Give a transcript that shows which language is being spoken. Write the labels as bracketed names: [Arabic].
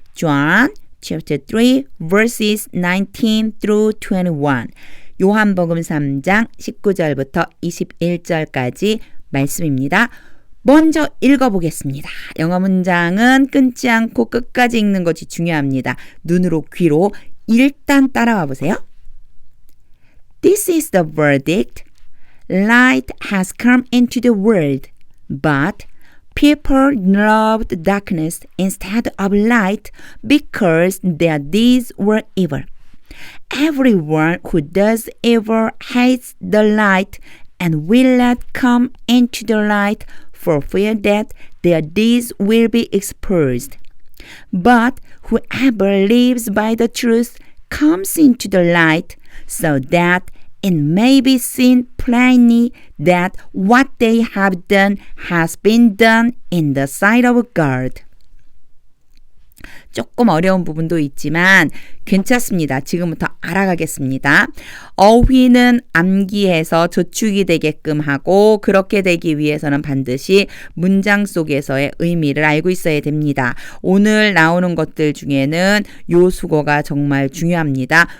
[English] John chapter 3 verses 19 through 21 [Korean] 요한복음 3장 19절부터 21절까지 말씀입니다. 먼저 읽어보겠습니다. 영어 문장은 끊지 않고 끝까지 읽는 것이 중요합니다. 눈으로 귀로 일단 따라와 보세요. [English] This is the verdict. Light has come into the world, but people loved darkness instead of light because their deeds were evil. Everyone who does evil hates the light and will not come into the light for fear that their deeds will be exposed. But whoever lives by the truth comes into the light, so that it may be seen plainly that what they have done has been done in the sight of God. [Korean] 조금 어려운 부분도 있지만 괜찮습니다. 지금부터 알아가겠습니다. 어휘는 암기해서 저축이 되게끔 하고 그렇게 되기 위해서는 반드시 문장 속에서의 의미를 알고 있어야 됩니다. 오늘 나오는 것들 중에는 요 수거가 정말 중요합니다.